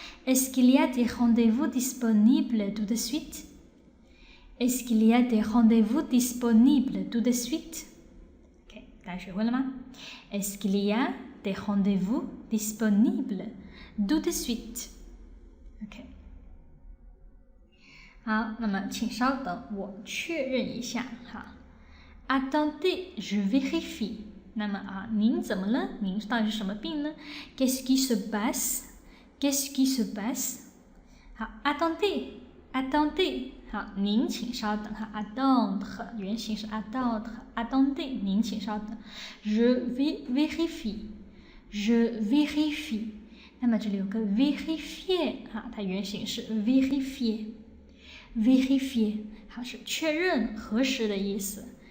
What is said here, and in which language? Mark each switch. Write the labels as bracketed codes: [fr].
[fr] Est-ce qu'il y a des rendez-vous disponibles tout de suite? Est-ce qu'il y a des rendez-vous disponibles tout de suite? [zh] OK， 大家学会了吗？ [fr] Est-ce qu'il y a des rendez-vous disponibles tout de suite? [zh] OK， 好，那么请稍等，我确认一下 [fr] Attendez, je vérifie。 [zh] 那么啊，您怎么了？您到底是什么病呢 ？ [fr] Qu'est-ce qui se passe? Qu'est-ce qui se passe? [zh] 好 ，attendez，attendez。好，您请稍等哈 ，attendre 原型是 attendre，attendez 您请稍等。 [fr] Je vérifie，je vérifie。 [zh] 那么这里有个 vérifier 哈，它原型是 vérifier，vérifier 好是确认核实的意思。